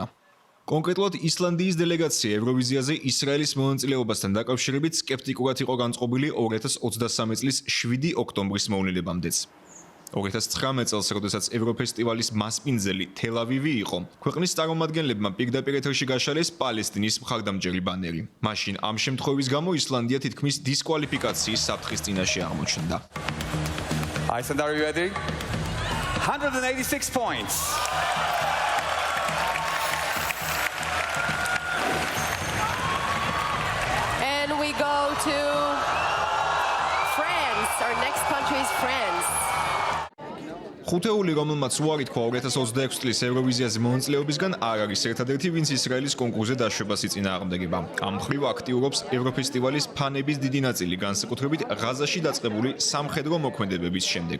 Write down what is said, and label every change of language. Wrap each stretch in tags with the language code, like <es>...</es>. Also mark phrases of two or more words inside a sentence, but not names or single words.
<ka>კონკრეტულად ისლანდიის დელეგაცია ევროვიზიაზე ისრაელის მონაწილეობასთან დაკავშირებით სკეპტიკურად იყო განწყობილი 2023 წლის 7 ოქტომბრის მოვლენებამდეც. 2019 წელს, როდესაც ევროფესტივალის მასპინძელი თელ-ავივი იყო, ქვეყნის წარმომადგენლებმა პირდაპირ ეთერში გაშალეს პალესტინის მხარდამჭერი ბანერი. მაშინ ამ შემთხვევის გამო ისლანდია თითქმის დისკვალიფიკაციის საფრთხის წინაშე აღმოჩნდა.</ka> <en>Iceland, are you ready? 186 points. We go to France. Our next country is France.</en> <ka>ხუთეული, რომელმაც უარი თქვა 2026 წლის ევროვიზიაზე მონაწილეობისგან, არ არის ერთადერთი, ვინც ისრაელის კონკურსზე დაშვებას იწინააღმდეგება. ამ მხრივ აქტიურობს ევროფესტივალის ფანების დიდი ნაწილი, განსაკუთრებით ღაზაში დაწყებული სამხედრო მოქმედებების შემდეგ.</ka>